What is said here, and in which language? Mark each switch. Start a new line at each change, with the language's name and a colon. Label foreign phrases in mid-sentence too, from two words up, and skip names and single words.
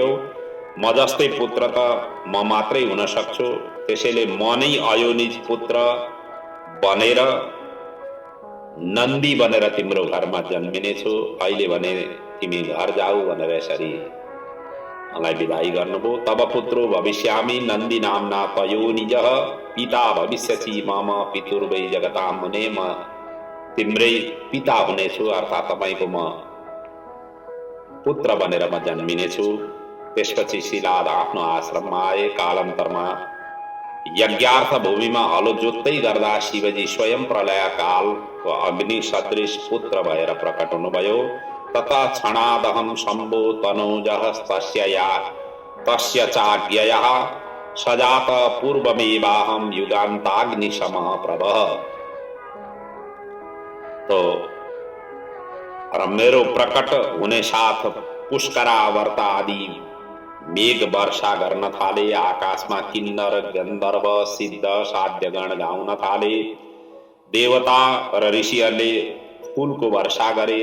Nepali: म जस्तै पुत्र त म मात्रै हुन सक्छु, त्यसैले म नै अयोनिज पुत्र बनेर नन्दी बनेर तिम्रो घरमा जन्मिनेछु। अहिले भने तिमी घर जाऊ भनेर यसरी मलाई विदाई गर्नुभयो।
Sanskrit: तब पुत्रो भविष्यामि नन्दी नामना तयोनिजः पिता भविष्यसि मम पितुर्वै जगतां मुने।
Nepali: म तिम्रै पिता हुनेछु, अर्थात् तपाईँको म पुत्र बनेर म जन्मिनेछु। त्यसपछि शिलाद आफ्नो आश्रममा आए। कालान्तरमा यज्ञार्थ भूमिमा हलो जोत्दै गर्दा शिवजी स्वयं प्रलय कालको अग्नि सदृश पुत्र भएर प्रकट हुनुभयो।
Sanskrit: तथा क्षणादहं शम्भो तनोजः तस्य चाज्ञया सजात पूर्वमेवाहं युगान्ताग्निशमः प्रभः।
Nepali: तो र मेरो प्रकट हुने साथ पुष्करावर्त आदि मेघ वर्षा गर्न थाले। आकाशमा किन्नर गन्धर्व सिद्ध साध्यगण गाउन थाले। देवता र ऋषिहरूले फूलको वर्षा गरे।